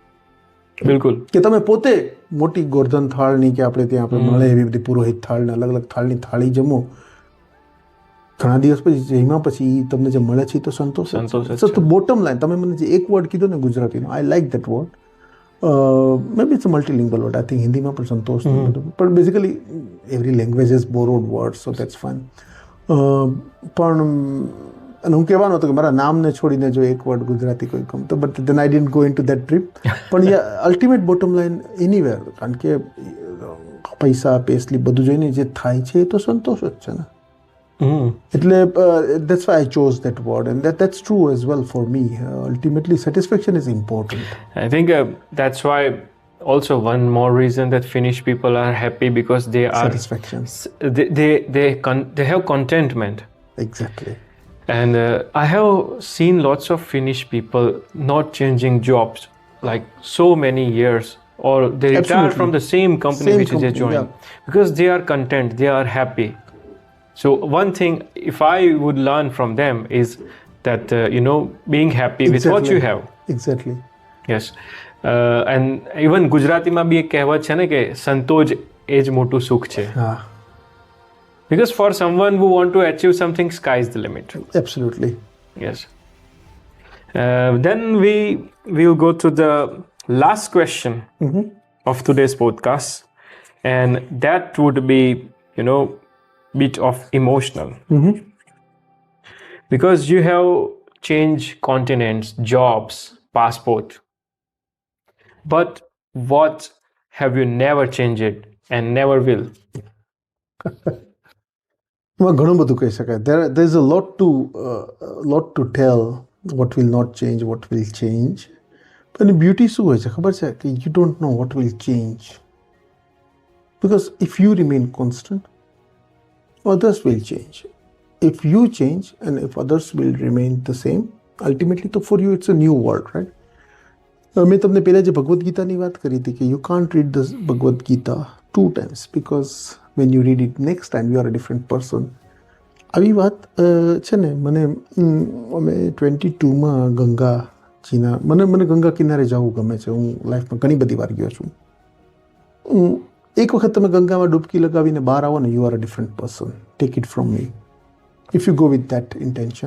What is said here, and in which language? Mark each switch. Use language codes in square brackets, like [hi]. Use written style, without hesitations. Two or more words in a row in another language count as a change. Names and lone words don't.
[gu] બિલકુલ. કે તમે પોતે મોટી ગોર્ધન થાળની કે આપણે ત્યાં આપણે મળે એવી બધી પુરોહિત થાળને અલગ અલગ થાળની થાળી જમો, ઘણા દિવસ પછી જમ્યા પછી તમને જે મળે છે તો સંતોષ. તો [en] bottom line [gu] તમે મને જે એક વર્ડ કીધો ને ગુજરાતીનો, [en] I like that word. maybe it's a multi-lingual word. I think [gu] હિન્દીમાં પણ સંતોષ પણ [en] basically every language is borrowed word, so that's fine. [gu] પણ અને હું કહેવાનો હતો કે મારા નામને છોડીને જો એક વર્ડ ગુજરાતી કોઈ ગમતો, [en] but then I didn't go in to that trip. [gu] પણ [en] ultimate bottom line anywhere, [gu] કારણ કે પૈસા પેસલી બધું જોઈને જે થાય છે એ તો સંતોષ જ છે ને. [en] એટલે that's why I chose that word, and that's true as well for me. Ultimately, satisfaction is important. I think that's why also one more reason that Finnish people are happy, because they are satisfaction. They have contentment. Exactly. And I have seen lots of Finnish people not changing jobs like so many years, or they retire from the same company which they joined, because they are content, they are happy. So one thing, if I would learn from them, is that being happy with what you have. Exactly. Yes. And even [gu] ગુજરાતીમાં બી એક કહેવત છે ને કે સંતોષ એ જ મોટું સુખ છે. [en] Because for someone who want to achieve something, sky is the limit. Absolutely. Yes. Then we will go to the last question of today's podcast, and that would be, bit of emotional. Because you have changed continents, jobs, passport, but what have you never changed and never will? [gu] ઘણું બધું કહી શકાય. [en] There is a lot to tell. What will not change, what will change. [gu] પણ બ્યુટી શું હોય છે ખબર છે કે [en] you don't know what will change, because if you remain constant, others will change. If you change and if others will remain the same, ultimately to for you it's a new world, right? [gu] મેં તમને પહેલાં જે ભગવદ્ ગીતાની વાત કરી હતી કે [en] you can't read the Bhagavad Gita 2 times, because when you read it next time you are a different person. [gu] આવી વાત છે ને. મને અમે 22માં ગંગાજીના મને ગંગા કિનારે જવું ગમે છે. હું લાઈફમાં ઘણી બધી વાર ગયો છું. એક વખત તમે ગંગામાં ડૂબકી લગાવીને બહાર આવો ને, [en] you are a different person. take it from me, if you go with that intention.